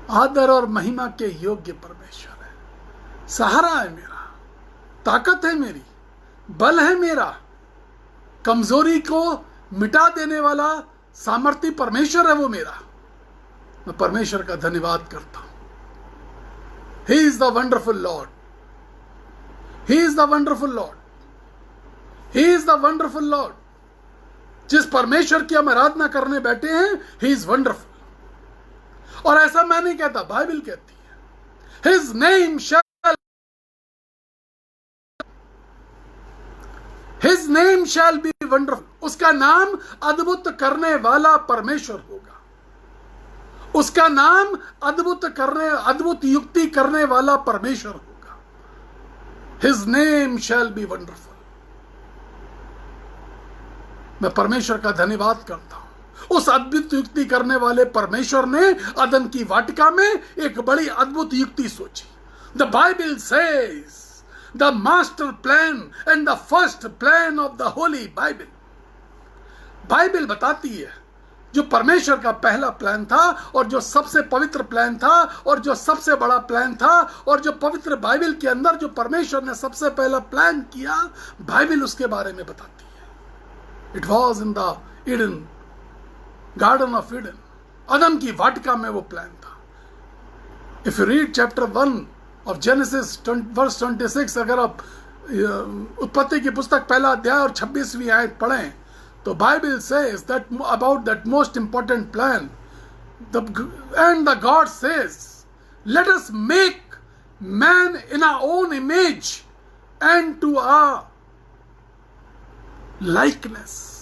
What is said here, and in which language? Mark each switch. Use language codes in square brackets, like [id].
[hi] आदर और महिमा के योग्य परमेश्वर है, सहारा है मेरा, ताकत है मेरी, बल है मेरा, कमजोरी को मिटा देने वाला सामर्थी परमेश्वर है वो मेरा। मैं परमेश्वर का धन्यवाद करता हूं। [en] He is the wonderful Lord, He is the wonderful Lord, He is the wonderful Lord। [hi] जिस परमेश्वर की हम आराधना करने बैठे हैं, [en] He is wonderful। [hi] और ऐसा मैं नहीं कहता, बाइबल कहती है, [en] His name shall, His name shall be wonderful। [hi] उसका नाम अद्भुत करने वाला परमेश्वर होगा, उसका नाम अद्भुत युक्ति करने वाला परमेश्वर होगा। [en] His name shall be wonderful। [hi] मैं परमेश्वर का धन्यवाद करता हूं। उस अद्भुत युक्ति करने वाले परमेश्वर ने अदन की वाटिका में एक बड़ी अद्भुत युक्ति सोची। [en] The Bible says the master plan and the first plan of the Holy Bible। [hi] Bible बताती है जो परमेश्वर का पहला प्लान था, और जो सबसे पवित्र प्लान था, और जो सबसे बड़ा प्लान था, और जो पवित्र बाइबल के अंदर जो परमेश्वर ने सबसे पहला प्लान किया, बाइबल उसके बारे में बताती है। [en] it was in the Eden, garden of Eden, [hi] अदन की वाटिका में वो प्लान था। [en] if you read chapter 1 of Genesis verse 26, [hi] अगर आप उत्पत्ति की पुस्तक पहला अध्याय और 26वीं आयत पढ़ें, तो Bible [en] says that about that most important plan, and the God says, let us make man in our own image and to our likeness।